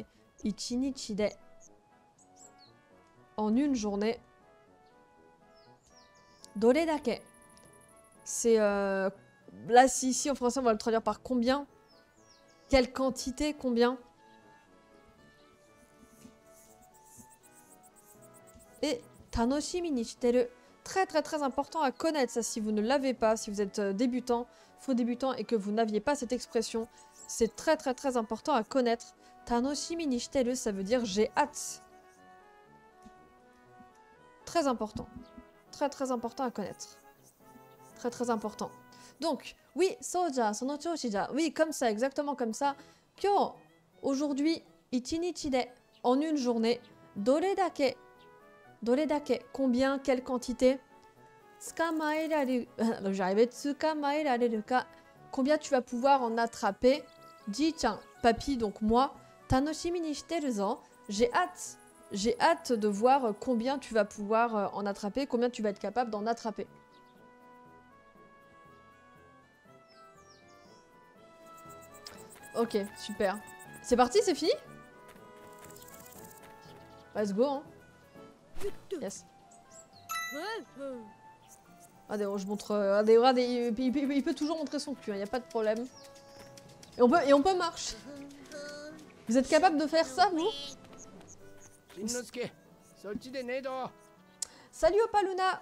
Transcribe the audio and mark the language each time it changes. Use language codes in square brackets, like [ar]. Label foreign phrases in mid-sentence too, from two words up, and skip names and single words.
[ja] 一日で, [fr] en une journée. [ja] どれだけ. C'est... [fr] là, ici, en français, on va le traduire par combien. Quelle quantité, combien. [ja] Et 楽しみにしてる. [fr] Très très très important à connaître ça si vous ne l'avez pas, si vous êtes débutant, faux débutant et que vous n'aviez pas cette expression. C'est très très très important à connaître. [ja] 楽しみにしてる, [fr] ça veut dire j'ai hâte. Très important. Très très important à connaître. Très très important. Donc, oui, [ja] そうじゃ、その調子じゃ. [fr] Oui, comme ça, exactement comme ça. Kyo, aujourd'hui, [ja] 一日で, [fr] en une journée, [ja] どれだけ. どれだけ, [fr] combien, quelle quantité. [ja] Tsukamaerareru, j'arrivais, 捕まえられるか. [fr] Combien tu vas pouvoir en attraper. Ji-chan, papy, donc moi. [ja] 楽しみにしてるぞ. [fr] J'ai hâte de voir combien tu vas pouvoir en attraper, combien tu vas être capable d'en attraper. Ok, super. C'est parti, c'est fini? [en] Let's go, [fr] hein. Yes. Regardez, je montre... regardez, il peut toujours montrer son cul, il n'y a pas de problème. Et on peut marcher. Vous êtes capable de faire ça, vous? Salut Opaluna.